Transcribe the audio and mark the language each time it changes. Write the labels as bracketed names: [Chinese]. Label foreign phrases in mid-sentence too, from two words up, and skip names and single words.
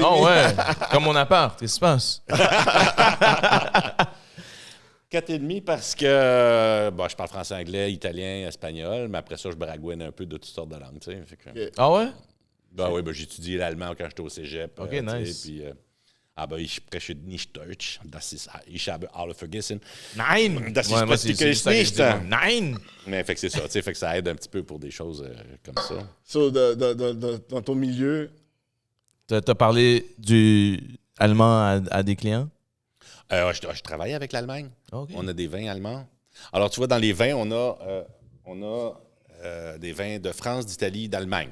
[French] Oh ouais, comme mon appart, qu'est-ce qui se passe? 4,5 parce que je parle français, anglais, italien, espagnol, mais après ça, je bragouine un peu de toutes sortes de langues. Tu sais, Okay. Ah ouais? Oui, j'ai étudié l'allemand quand j'étais au cégep. [English] OK, nice. [French] Puis, [German] ich spreche nicht Deutsch. Ich habe alle vergessen. Nein! Das ist nicht. Nein! [French] Mais fait que c'est ça, tu sais, fait que ça aide un petit peu pour des choses comme ça. So, dans ton milieu... T'as parlé du allemand à des clients? Je travaille avec l'Allemagne. Okay. On a des vins allemands. Alors, tu vois, dans les vins, on a des vins de France, d'Italie, d'Allemagne.